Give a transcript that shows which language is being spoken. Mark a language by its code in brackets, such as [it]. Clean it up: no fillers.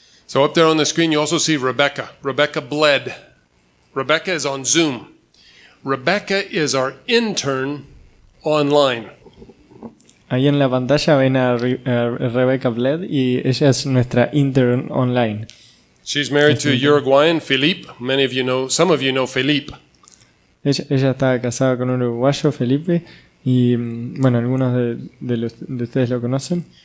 [en] So up there on the screen you also see Rebecca. Rebecca Bled. Rebecca is on Zoom. Rebecca is our intern online. [es] Ahí en la pantalla ven a Rebecca Bled y ella es nuestra [en] intern online. She's married to a Uruguayan, Felipe. Some of you know Felipe. [es] Ella está casada con un uruguayo, Felipe, y bueno, algunos de ustedes lo conocen.